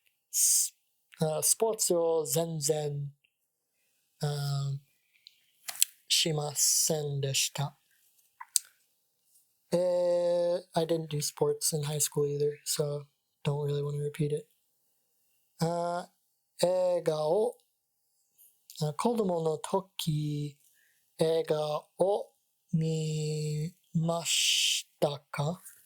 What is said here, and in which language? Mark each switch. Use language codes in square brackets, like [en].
[ja] スポーツを全然しませんでした。 [en] I didn't do sports in high school either, so don't really want to repeat it. [ja] 映画を子供の時映画を見ましたか？